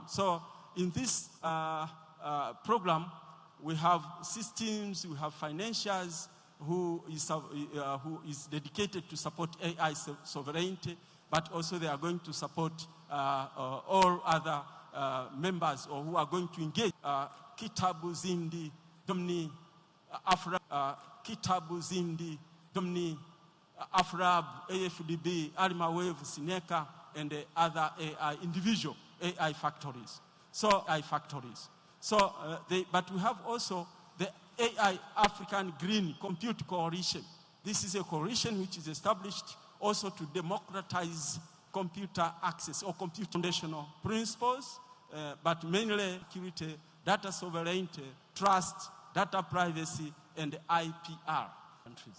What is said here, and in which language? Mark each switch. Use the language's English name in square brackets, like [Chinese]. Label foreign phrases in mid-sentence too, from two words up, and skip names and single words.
[English] So in this program, we have systems, we have financiers who is dedicated to support AI sovereignty, but also they are going to support all other members or who are going to engage. Kitabu Zindi, Domni, Afra, Kitabu Zindi, Domni, Afrab, AFDB, Arima Wave, Sineka, and the other AI, individual AI factories. So, but we have also the AI African Green Compute Coalition. This is a coalition which is established also to democratize computer access or compute foundational principles, but mainly security, data sovereignty, trust, data privacy, and IPR countries.